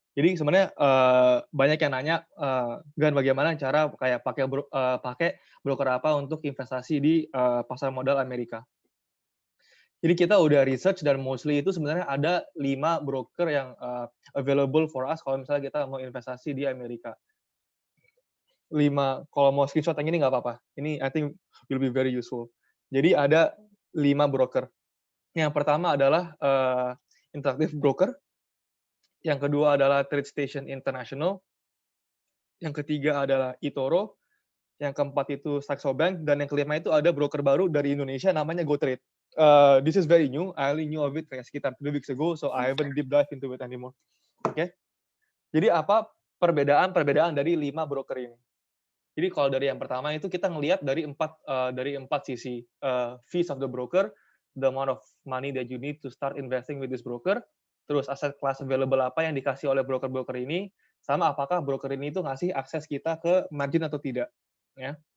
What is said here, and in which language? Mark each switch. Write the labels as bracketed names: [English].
[Indonesian] Jadi sebenarnya banyak yang nanya, Gan, bagaimana cara kayak pakai broker apa untuk investasi di pasar modal Amerika? Jadi kita udah research dan mostly itu sebenarnya ada 5 broker yang [English] available for us [Indonesian] kalau misalnya kita mau investasi di Amerika. 5, kalau mau screenshot yang ini nggak apa-apa. [English] Ini I think will be very useful. [Indonesian] Jadi ada 5 broker. Yang pertama adalah Interactive Broker, yang kedua adalah TradeStation International, yang ketiga adalah eToro, yang keempat itu Saxo Bank, dan yang kelima itu ada broker baru dari Indonesia namanya GoTrade. [English] This is very new. I only knew of it [Indonesian] kayak sekitar [English] 3 weeks ago, so I haven't deep dive into it anymore. [Indonesian] Oke. Jadi apa perbedaan dari 5 broker ini? Jadi kalau dari yang pertama itu kita ngelihat dari empat sisi. [English] Fees of the broker, the amount of money that you need to start investing with this broker, [Indonesian] terus aset class available apa yang dikasih oleh broker-broker ini, sama apakah broker ini itu ngasih akses kita ke margin atau tidak. Ya.